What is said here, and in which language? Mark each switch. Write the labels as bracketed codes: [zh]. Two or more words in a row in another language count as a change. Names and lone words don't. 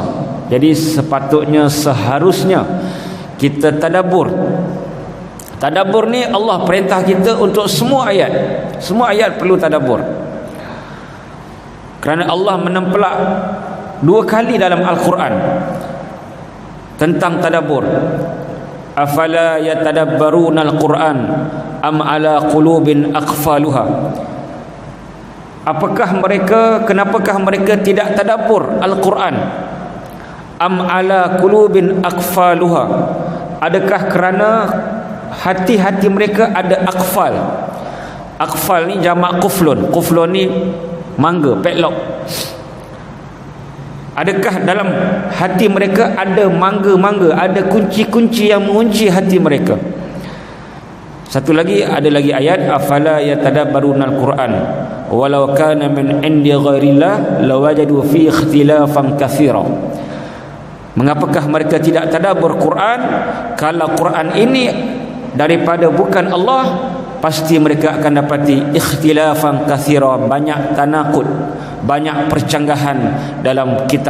[ms] Jadi sepatutnya, seharusnya kita tadabbur. Tadabbur ni Allah perintah kita untuk semua ayat. Semua ayat perlu tadabbur. Kerana Allah menempelak 2 kali dalam Al-Quran tentang tadabbur. [ar] أفلا يتدبرون القرآن أم على قلوب أقفالها. [ms] Kenapakah mereka tidak tadabbur Al-Quran? [ar] أم على قلوب أقفالها. [ms] Adakah kerana hati-hati mereka ada aqfal? Aqfal ni jamak quflun. Quflun ni mangga, padlock. Adakah dalam hati mereka ada mangga-mangga, ada kunci-kunci yang mengunci hati mereka? Satu lagi, ada lagi ayat, [ar] أفلا يتدبرون القرآن ولو كان من عند غير الله لوجدوا في اختلافا كثيرا. [ms] Mengapakah mereka tidak tadabbur Quran? Kalau Quran ini daripada bukan Allah, pasti mereka akan dapati [ar] اختلافا كثيرا, [ms] banyak tanakut, banyak percanggahan dalam kitab tersebut.